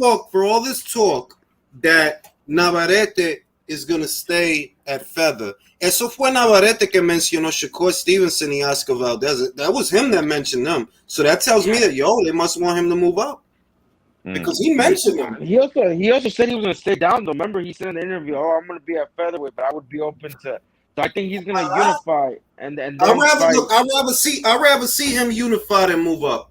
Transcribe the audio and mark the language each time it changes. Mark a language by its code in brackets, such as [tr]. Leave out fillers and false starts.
[en] For all this talk that Navarrete is gonna stay at Feather. [es] Eso fue Navarrete que mencionó Shakur Stevenson y Oscar Valdez. [en] That was him that mentioned them. So that tells me that they must want him to move up. Because he mentioned him. He also said he was going to stay down, though. Remember, he said in the interview, I'm going to be at Featherweight, but I would be open to. So I think he's going to unify and then I'd rather see him unified and move up.